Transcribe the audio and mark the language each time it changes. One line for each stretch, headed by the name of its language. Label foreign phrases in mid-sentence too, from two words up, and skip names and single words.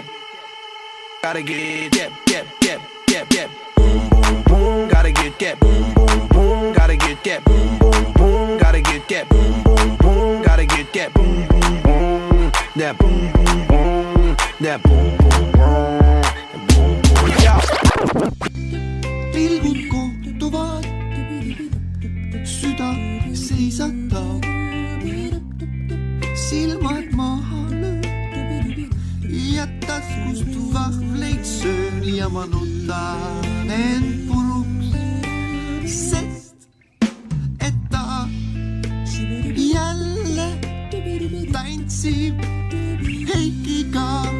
English: Gotta get that. That. Boom, boom, boom. Gotta get that. Boom, boom, boom. Gotta get that. Boom, boom, boom. Gotta get that. Boom, boom, boom. Gotta get that. Boom, boom, boom. That boom, boom, boom. That boom, boom, boom. Boom, boom. Yeah.
Estonian: Pilgud kohtuvad, süda seisatab. Silmad maha lööd ja taskust vahvleid söön ja ma nutan end puruks, sest et ta jälle tantsib Heikiga.